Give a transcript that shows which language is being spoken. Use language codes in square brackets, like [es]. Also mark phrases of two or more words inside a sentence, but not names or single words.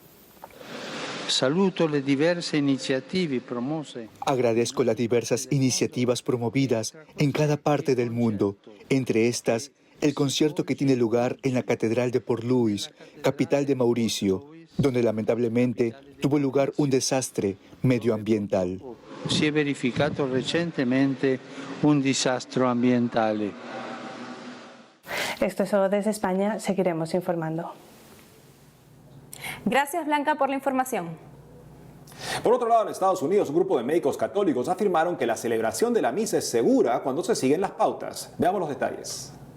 [es] Agradezco las diversas iniciativas promovidas en cada parte del mundo, entre estas, el concierto que tiene lugar en la Catedral de Port Louis, capital de Mauricio, donde lamentablemente tuvo lugar un desastre medioambiental. [it] Si è verificato recentemente un disastro ambientale. [es] Esto es todo desde España, seguiremos informando. Gracias, Blanca, por la información. Por otro lado, en Estados Unidos, un grupo de médicos católicos afirmaron que la celebración de la misa es segura cuando se siguen las pautas. Veamos los detalles.